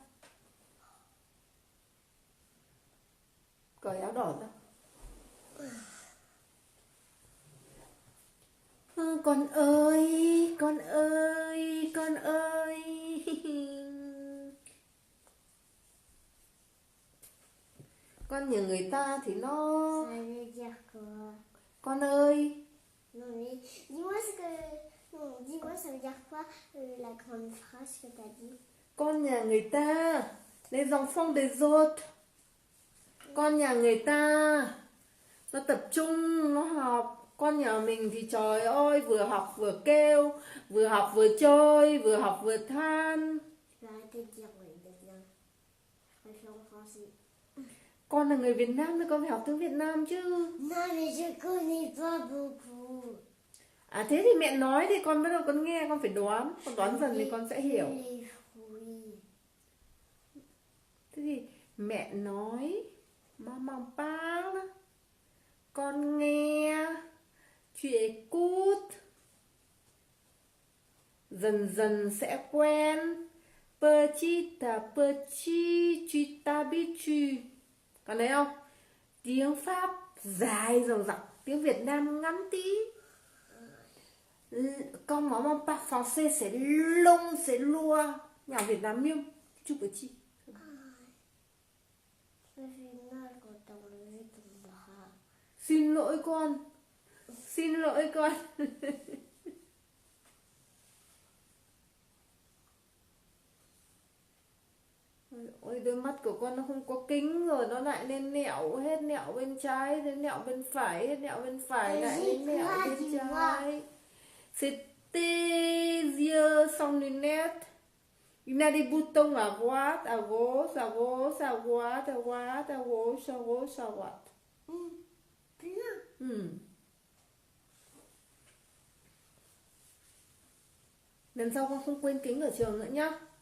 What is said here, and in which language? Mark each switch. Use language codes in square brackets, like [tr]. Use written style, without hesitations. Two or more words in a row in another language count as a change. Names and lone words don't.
[vi] Cởi áo đỏ ra. Con ơi, con ơi, con ơi. Con nhờ người ta thì nó... [fr] Ça veut dire quoi? [vi] Con ơi. [fr] Non mais dis-moi ce que... Non, dis-moi ça veut dire quoi la grande phrase que t'as dit? [vi] Con nhà người ta, [fr] les enfants des autres. [vi] Con nhà người ta, nó tập trung, nó học. Con nhà mình thì trời ơi, vừa học vừa kêu, vừa học vừa chơi, vừa học vừa than. [fr] Je vais arrêter de dire oui maintenant. Je préfère en français. [vi] Con là người Việt Nam nên con phải học tiếng Việt Nam chứ. [fr] Non mais je connais pas beaucoup. [vi] À thế thì mẹ nói thì con bắt đầu con nghe, con phải đoán. Con đoán dần thì con sẽ hiểu. [fr] Les fruits. [vi] Thế thì mẹ nói, [fr] maman parle, [vi] con nghe, [fr] tu écoutes. [vi] Dần dần sẽ quen. [fr] Petit à petit, tu t'habitues. [vi] Còn thấy không? Tiếng Pháp dài dòng dặc, tiếng Việt Nam ngắn tí. [fr] Quand maman parle français, c'est long, c'est loin. Mais en Việt Nam mieux, tout petit. Ça fait mal quand t'as enlevé ton bras. [vi] Xin lỗi con. Xin lỗi con. Ôi, đôi mắt của con nó không có kính rồi, nó lại lên nẹo hết, nẹo bên trái, đến nẹo bên phải, hết nẹo bên phải, lại đến nẹo bên trái. [fr] C'est tes yeux sans lunettes. Il a des boutons à droite, à gauche, à gauche, à droite, à droite, à gauche, à gauche, à droite. Plein. [vi] Lần sau con không quên kính ở trường nữa nhá.